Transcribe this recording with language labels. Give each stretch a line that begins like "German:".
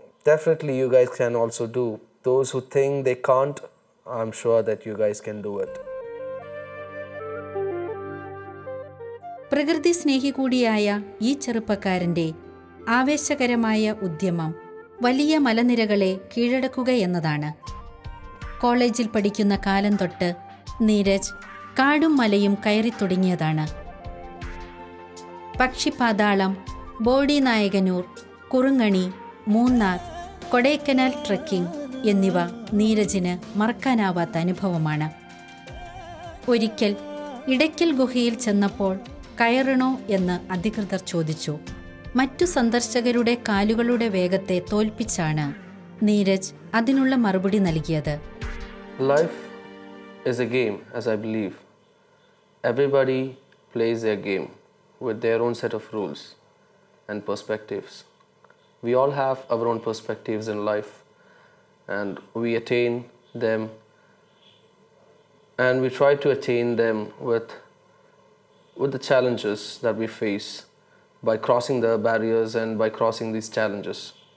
English: Definitely you guys can also do. Those who think they can't, I'm sure that you guys can do it.
Malayalam: പ്രകൃതി സ്നേഹി കൂടിയായ ഈ ചെറുപ്പക്കാരൻ്റെ ആവേശകരമായ ഉദ്യമം വലിയ മലനിരകളെ കീഴടക്കുക എന്നതാണ്. കോളേജിൽ പഠിക്കുന്ന കാലം തൊട്ട് നീരജ് കാടും മലയും കയറി തുടങ്ങിയതാണ്. പക്ഷിപാതാളം, ബോഡി നായകനൂർ, കുറുങ്ങണി, മൂന്നാർ, കൊടൈക്കനാൽ ട്രെക്കിംഗ് എന്നിവ നീരജിന് മറക്കാനാവാത്ത അനുഭവമാണ്. ഒരിക്കൽ ഇടയ്ക്കൽ ഗുഹയിൽ ചെന്നപ്പോൾ കയറണോ എന്ന് അധികൃതർ ചോദിച്ചു. മറ്റു സന്ദർശകരുടെ കാലുകളുടെ വേഗത്തെ തോൽപ്പിച്ചാണ് നീരജ് അതിനുള്ള മറുപടി നൽകിയത്.
English: Life is a game, as I believe. Everybody plays their game with their own set of rules and perspectives. We all have our own perspectives in life, and we attain them, and we try to attain them with the challenges that we face by crossing the barriers and by crossing these challenges.